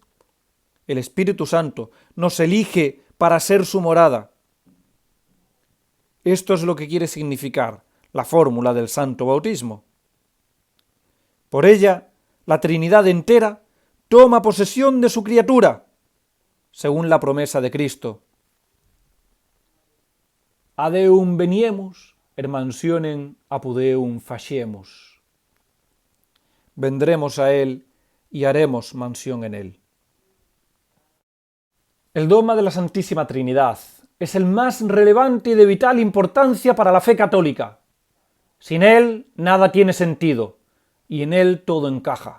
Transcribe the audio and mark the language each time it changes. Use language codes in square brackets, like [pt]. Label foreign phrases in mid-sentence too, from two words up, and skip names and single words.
[es] El Espíritu Santo nos elige para ser su morada. Esto es lo que quiere significar la fórmula del Santo Bautismo. Por ella, la Trinidad entera toma posesión de su criatura, según la promesa de Cristo. [la] Ad Deum veniemus, et mansionem apud Deum faciemus. [es] Vendremos a Él y haremos mansión en Él. El dogma de la Santísima Trinidad es el más relevante y de vital importancia para la fe católica. Sin él nada tiene sentido, y en él todo encaja.